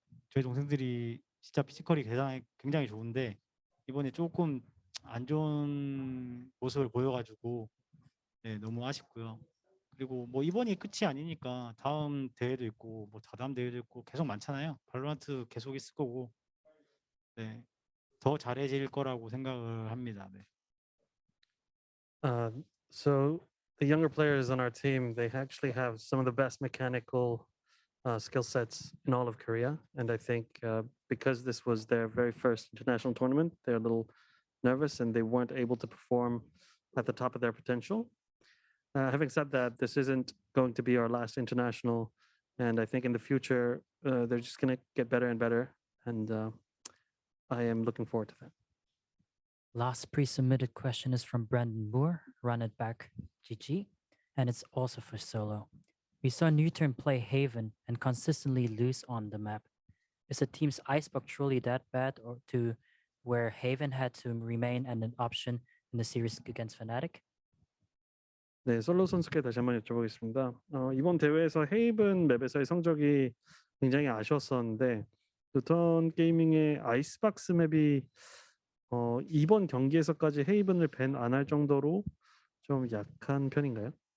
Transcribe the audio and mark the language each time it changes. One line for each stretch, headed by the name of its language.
Korean: 저희 동생들이 진짜 피지컬이 굉장히 좋은데 이번에 조금 안 좋은 모습을 보여가지고 네, 너무 아쉽고요. 그리고 뭐 이번이 끝이 아니니까 다음 대회도 있고 뭐 다다음 대회도 있고 계속 많잖아요. 발로란트 계속 있을 거고 네, 더 잘해질 거라고 생각을 합니다. 네.
English: So the younger players on our team, they actually have some of the best mechanical skill sets in all of Korea, and I think because this was their very first international tournament, they're a little nervous and they weren't able to perform at the top of their potential. Having said that, this isn't going to be our last international, and I think in the future they're just going to get better and better, and I am looking forward to that. Last pre-submitted question is from Brandon Moore, Run It Back GG, and it's also for Solo. We saw NUTURN play Haven and consistently lose on the map. Is the team's Icebox truly that bad, or to where Haven had to remain an option in the series against Fnatic?
Korean: 네, 솔로 선수께 다시 한번 여쭤보겠습니다. 이번 대회에서 헤이븐 맵에서의 성적이 굉장히 아쉬웠었는데 누턴 게이밍의 아이스박스 맵이 이번 경기에서까지 헤이븐을 밴 안 할 정도로 좀 약한 편인가요?